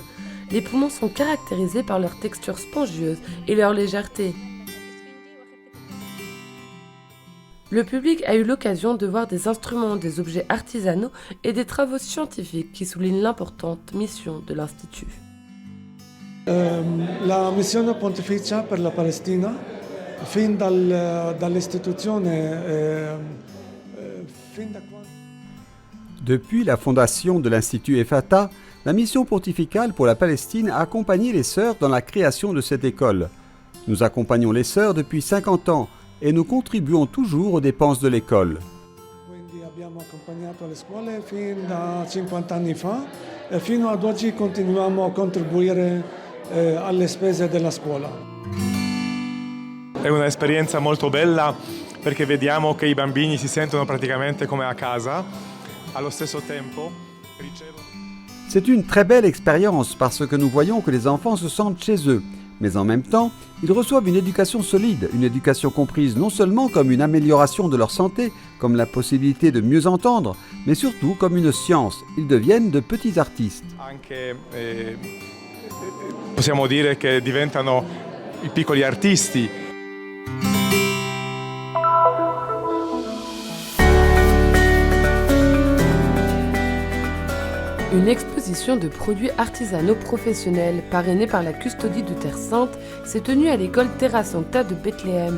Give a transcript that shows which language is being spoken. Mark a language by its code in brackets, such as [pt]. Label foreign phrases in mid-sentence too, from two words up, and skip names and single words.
[fr] Les poumons sont caractérisés par leur texture spongieuse et leur légèreté. Le public a eu l'occasion de voir des instruments, des objets artisanaux et des travaux scientifiques qui soulignent l'importante mission de l'Institut. [it] La missione pontificia per la Palestina, fin dall'istituzione, fin da quando... [fr] Depuis la fondation de l'Institut EFETA, la mission pontificale pour la Palestine a accompagné les sœurs dans la création de cette école. Nous accompagnons les sœurs depuis 50 ans et nous contribuons toujours aux dépenses de l'école. [it] Quindi abbiamo accompagnato le scuole fin da 50 anni fa e fino ad oggi continuiamo a contribuire alle spese della scuola. È un'esperienza molto bella perché vediamo che i bambini si sentono praticamente come a casa, allo stesso tempo ricevono... [fr] C'est une très belle expérience parce que nous voyons que les enfants se sentent chez eux. Mais en même temps, ils reçoivent une éducation solide, une éducation comprise non seulement comme une amélioration de leur santé, comme la possibilité de mieux entendre, mais surtout comme une science. Ils deviennent de petits artistes. [it] Anche, possiamo dire che diventano i piccoli artisti. [fr] Une exposition de produits artisanaux professionnels, parrainée par la Custodie de Terre Sainte, s'est tenue à l'école Terra Sancta de Bethléem.